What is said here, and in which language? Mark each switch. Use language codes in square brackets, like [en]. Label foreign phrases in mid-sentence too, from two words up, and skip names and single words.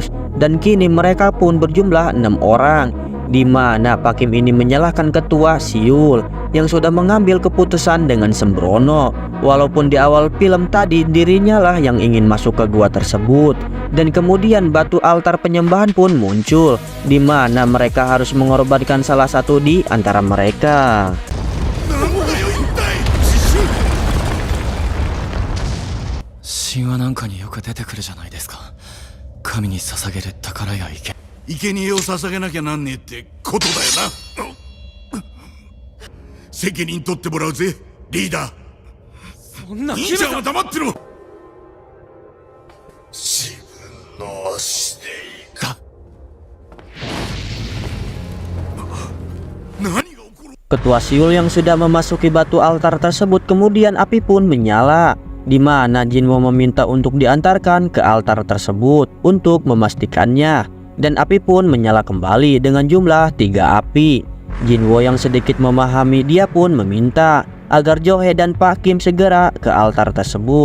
[id] Dan kini mereka pun berjumlah 6 orang, di mana Pak Kim ini menyalahkan ketua Siul yang sudah mengambil keputusan dengan sembrono. Walaupun di awal film tadi dirinya lah yang ingin masuk ke gua tersebut, dan kemudian batu altar penyembahan pun muncul, di mana mereka harus mengorbankan salah satu di antara mereka. [ja] 生贄を捧げなきゃなんねえってことだよな。責任取ってもらうぜ、リーダー。そんな兄ちゃんは黙ってろ。自分の足でいか。何が起こる？ [id] Ketua Siul yang sudah memasuki batu altar tersebut, kemudian api pun menyala, di mana Jinwo meminta untuk diantarkan ke altar tersebut untuk memastikannya. Dan api pun menyala kembali dengan jumlah 3 api. Jinwo yang sedikit memahami, dia pun meminta agar Johe dan Pak Kim segera ke altar tersebut.